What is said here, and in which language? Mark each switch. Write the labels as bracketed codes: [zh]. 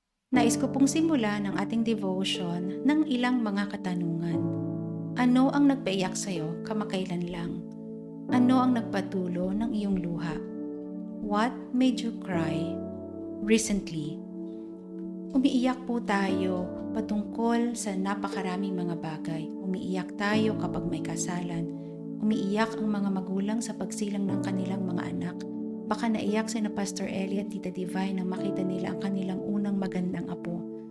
[tl] Nais ko pong simulan ang ating devotion ng ilang mga katanungan. Ano ang nagpaiyak sa'yo kamakailan lang? Ano ang nagpatulo ng iyong luha? [en] What made you cry recently? [tl] Umiiyak po tayo patungkol sa napakaraming mga bagay. Umiiyak tayo kapag may kasalan. Umiiyak ang mga magulang sa pagsilang ng kanilang mga anak. Baka naiyak sina Pastor Ellie at Tita Divine nang makita nila ang kanilang unang magandang apo.